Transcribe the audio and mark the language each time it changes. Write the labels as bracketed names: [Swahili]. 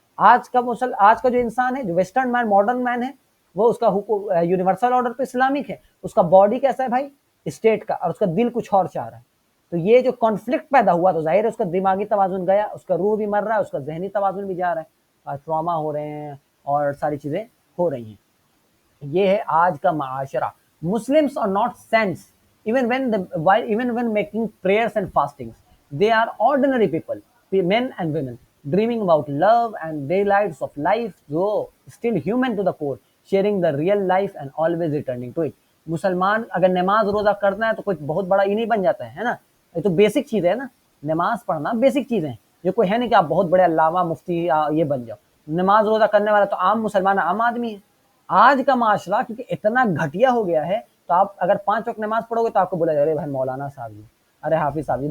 [Urdu] آج کا جو انسان ہے، جو ویسٹرن مین، ماڈرن مین ہے، وہ اس کا یونیورسل آرڈر تو اسلامک ہے، اس کا باڈی کیسا ہے بھائی؟ اسٹیٹ کا، اور اس کا دل کچھ اور چاہ رہا ہے. تو یہ جو کانفلکٹ پیدا ہوا تو ظاہر ہے اس کا دماغی توازن گیا، اس کا روح بھی مر رہا ہے، اس کا ذہنی توازن بھی جا رہا ہے، اور ٹراما ہو رہے ہیں اور ساری چیزیں ہو رہی ہیں. یہ ہے آج کا معاشرہ. [English] Muslims are not saints even when making prayers and fastings. They are ordinary people, men and women, dreaming about love and daylights of life, though still human to the core, sharing the real life and always returning to it. [Urdu] مسلمان اگر نماز روزہ کرنا ہے تو کوئی بہت بڑا ہی نہیں بن جاتا ہے نا. یہ تو بیسک چیز ہے نا، نماز پڑھنا بیسک چیز ہے. یہ کوئی ہے نہیں کہ آپ بہت بڑے علامہ مفتی یہ بن جاؤ. نماز روزہ کرنے والا تو عام مسلمان، عام آدمی ہے. آج کا معاشرہ کیونکہ اتنا گھٹیا ہو گیا ہے، تو آپ اگر 5 وقت نماز پڑھو گے تو آپ کو بولا جائے گا بھائی مولانا صاحب جی، ارے حافظ صاحب جی.